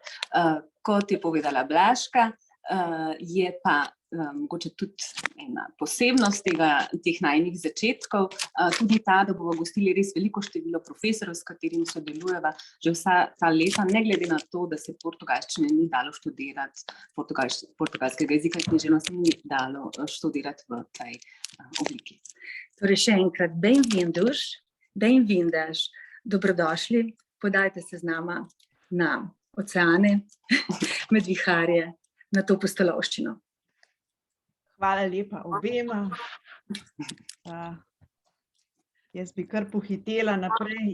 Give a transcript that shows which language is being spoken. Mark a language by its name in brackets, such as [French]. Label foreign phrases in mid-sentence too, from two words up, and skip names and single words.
[Slovenian] Kot je povedala Blaška, je pa mogoče tudi ena posebnost teh najinih začetkov, tudi ta, da bomo gostili res veliko število profesorjev, s katerimi sodelujeva že vsa ta leta, ne glede na to, da se portugalščine ni dalo študirati, portugalskega jezika in književnosti ni dalo študirati v tej obliki. Torej še enkrat, [Portuguese] bem-vindos, bem-vindas, [Slovenian] dobrodošli, podajte se z nama na oceane, med viharje, na to pustolovščino. Hvala lepa obema. Jaz bi kar pohitela naprej.